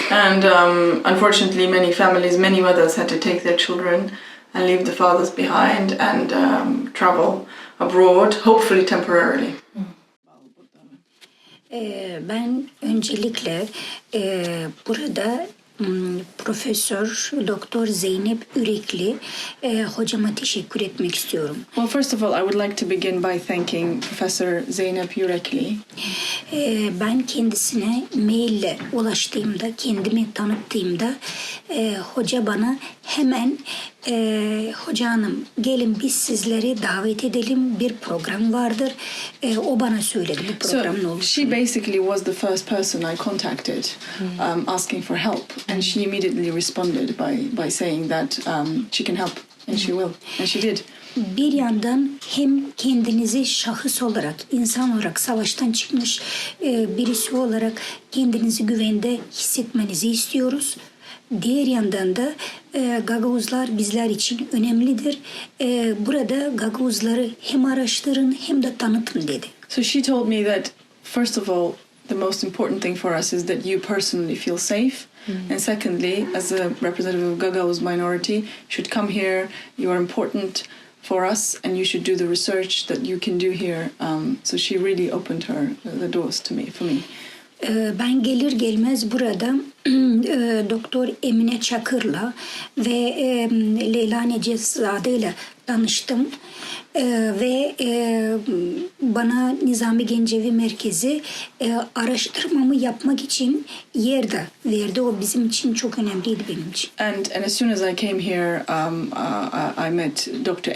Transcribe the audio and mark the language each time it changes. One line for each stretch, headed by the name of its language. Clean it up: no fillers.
English: And unfortunately many families, many mothers had to take their children and leave the fathers behind and travel abroad, hopefully temporarily.
Turkish: Ben öncelikle burada Profesör Doktor Zeynep Ürekli hocama teşekkür etmek istiyorum.
English: Well, first of all, I would like to begin by thanking Professor Zeynep Yürekli.
Turkish: Ben kendisine maille ulaştığımda, kendimi tanıttığımda hoca bana hemen hoca hanım gelin biz sizleri davet edelim, bir program vardır. O bana söyledi bu program ne olur.
English: She basically was the first person I contacted asking for help, and she immediately responded by saying that she can help and she will, and she did.
Turkish: Bir yandan hem kendinizi şahıs olarak, insan olarak savaştan çıkmış birisi olarak kendinizi güvende hissetmenizi istiyoruz. Diğer yandan da Gagavuzlar bizler için önemlidir. Burada Gagavuzları hem araştırın hem de tanıtın dedi.
English: So she told me that first of all, the most important thing for us is that you personally feel safe. And secondly, as a representative of Gagavuz minority, you should come here. You are important for us, and you should do the research that you can do here. So she really opened the doors to me, for me.
Turkish: Ben gelir gelmez burada Doktor Emine Çakır'la ve Leyla Necezade'yle tanıştım. Ve bana Nizami Gencevi Merkezi araştırmamı yapmak için yer de verdi. O bizim için çok önemliydi benim için.
English: And as soon as I came here, I met Dr.